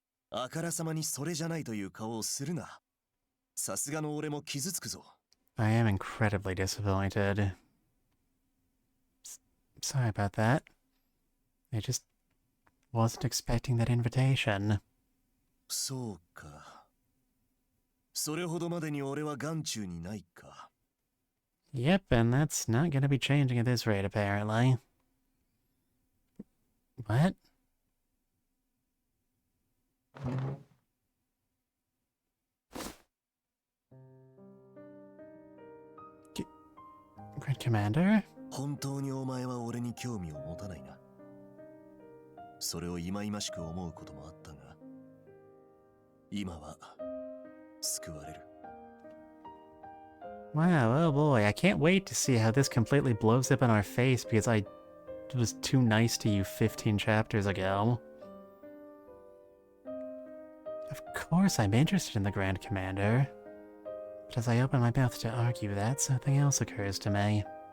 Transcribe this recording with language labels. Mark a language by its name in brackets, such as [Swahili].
[Japanese] あからさまにそれじゃないという顔をするな。さすがの俺も傷つくぞ。 [English] I am incredibly disappointed. Sorry about that. I just wasn't expecting that invitation. [Japanese] そうか。それほどまでに俺は眼中にないか。 [English] Yep, and that's not gonna be changing at this rate, apparently. What? Grand Commander? [Japanese] 本当にお前は俺に興味を持たないな。それを忌々しく思うこともあったが、今は救われる。 [English] Wow, oh boy, I can't wait to see how this completely blows up in our face because I was too nice to you 15 chapters ago. Of course I'm interested in the Grand Commander. But as I open my mouth to argue that, something else occurs to me.